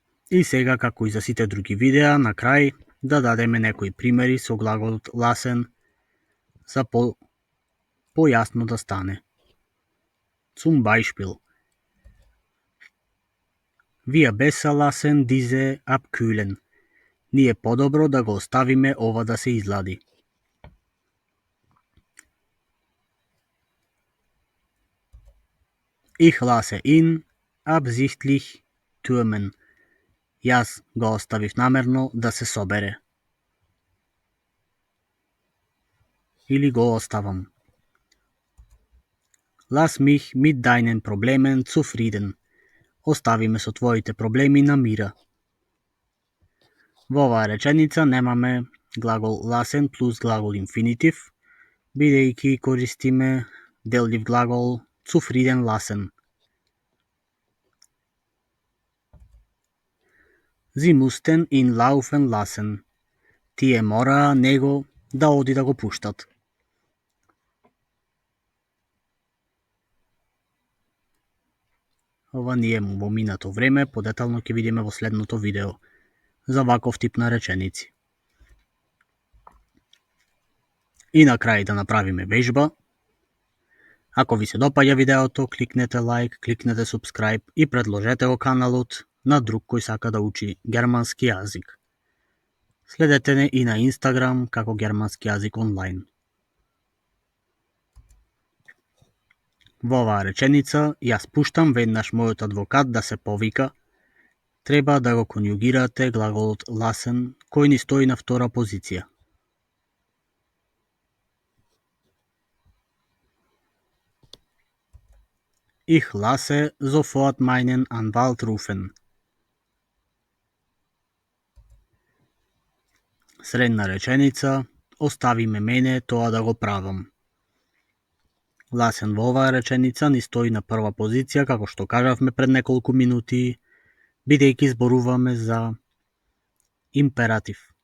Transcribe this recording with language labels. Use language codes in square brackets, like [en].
[mk] И сега, како и за сите други видеа, на крај да дадеме некои примери со глаголот ласен за појасно да стане. [de] Zum Beispiel. Wir besser lassen diese abkühlen. [mk] Ние подобро да го оставиме ова да се излади. [de] Ich lasse ihn absichtlich türmen. [mk] Јас го оставив намерно да се собере. Или го оставам. [de] Lass mich mit deinen Problemen zufrieden. [mk] Остави ме со твоите проблеми на мира. Во оваа реченица немаме глагол ласен плюс глагол инфинитив, бидејќи користиме деллив глагол zufrieden lassen. [de] Sie mussten ihn laufen lassen. [mk] Тие мораа него да оди да го пуштат. Ова ние во минато време, подетално ќе видиме во следното видео. за ваков тип на реченици. И на крај да направиме вежба. Ако ви се допаѓа видеото, кликнете лайк, кликнете subscribe и предложете го каналот на друг кој сака да учи германски јазик. Следете не и на Instagram како германски јазик онлайн. Во оваа реченица јас пуштам веднаш мојот адвокат да се повика. Треба да го конјугирате глаголот lassen, кој ни стои на втора позиција. [de] Ich lasse sofort meinen Anwalt rufen. [mk] Средна реченица, остави ме мене тоа да го правам. Lassen во оваа реченица ни стои на прва позиција, како што кажавме пред неколку минути, бидејќи зборуваме за императив.